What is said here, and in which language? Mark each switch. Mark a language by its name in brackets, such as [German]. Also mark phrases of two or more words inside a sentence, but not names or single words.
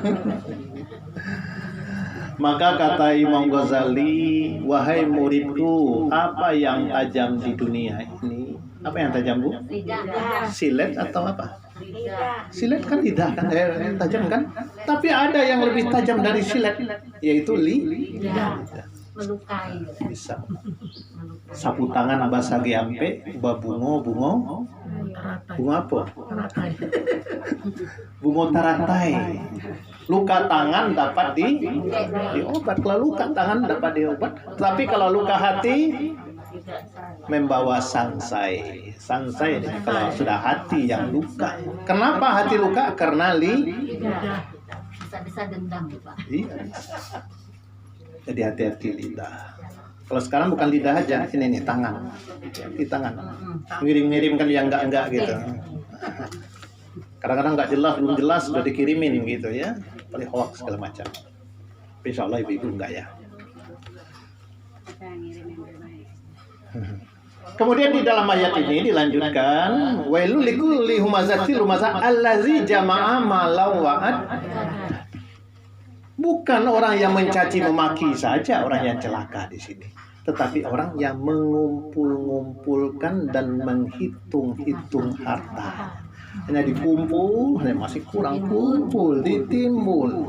[Indonesian] Maka kata Imam Ghazali, wahai muridku, apa yang tajam di dunia ini? Apa yang tajam Bu? Silet atau apa? Silet kan lidah kan, tajam kan? Tapi ada yang lebih tajam dari silet, yaitu lidah. Melukai. Bisa. Sapu tangan bahasa Giampe, [Minangkabau] bungo apa? Bungo taratai. [Indonesian] Luka tangan dapat diobat. Kalau luka tangan dapat diobat. Tapi kalau luka hati membawa sansai. Sansai kalau sudah hati yang luka. Kenapa hati luka? Karena lidah. Bisa dendam Pak. Iya. Jadi hati-hati lidah. Kalau sekarang bukan lidah aja, ini nih tangan. Di tangan. Ngirim-ngirim kan yang enggak gitu. Kadang-kadang nggak jelas, belum jelas sudah dikirimin gitu ya. Paling hoax segala macam. [Arabic] إن شاء الله [Indonesian] ibu-ibu enggak ya. Kemudian di dalam ayat ini dilanjutkan, [Arabic] ويل لكل همزة لمزة الذي جمع مالا وعدد. [Indonesian] Bukan orang yang mencaci memaki saja orang yang celaka di sini, tetapi orang yang mengumpul-ngumpulkan dan menghitung-hitung harta. Hanya dikumpul, hanya masih kurang kumpul, ditimbul.